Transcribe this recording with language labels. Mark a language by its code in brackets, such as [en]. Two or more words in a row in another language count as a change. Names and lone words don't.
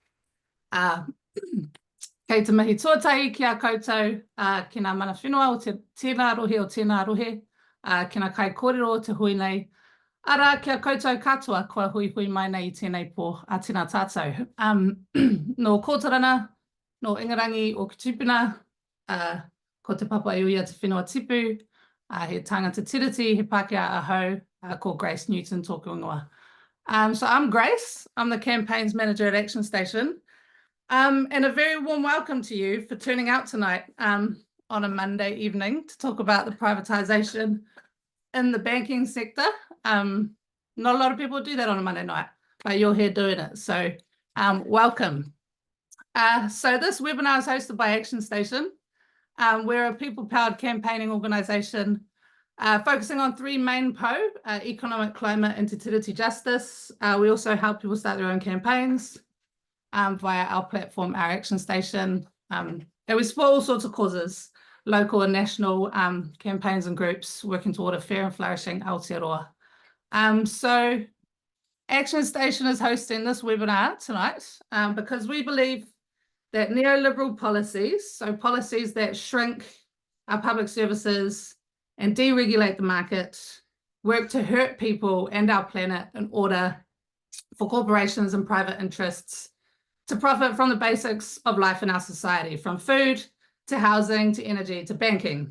[mi] Kei te mihi tuatai ki a koutou, ki ngā mana whenua o tēnā rohe o tēnā rohe, ki ngā kai kōrero o te hui nei, ara kia koutou katoa kua hui hui mai nei I tēnei pō a tēnā tātou. No Kōtarana, no Ingarangi o Kutupuna, ko te papa iwi a te whenua tipu, he tangata tiriti, he Pākehā ahau, called Grace Newton tōku ingoa. [en] So I'm Grace, I'm the Campaigns Manager at Action Station, and a very warm welcome to you for turning out tonight on a Monday evening to talk about the privatisation in the banking sector. Not a lot of people do that on a Monday night, but you're here doing it. So welcome. So this webinar is hosted by Action Station. We're a people-powered campaigning organisation focusing on three main PO, economic, climate and [mi] te tiriti [en] justice. We also help people start their own campaigns via our platform, our Action Station. And we support all sorts of causes, local and national campaigns and groups working toward a fair and flourishing Aotearoa. So Action Station is hosting this webinar tonight because we believe that neoliberal policies, so policies that shrink our public services and deregulate the market, work to hurt people and our planet in order for corporations and private interests to profit from the basics of life in our society, from food to housing to energy to banking.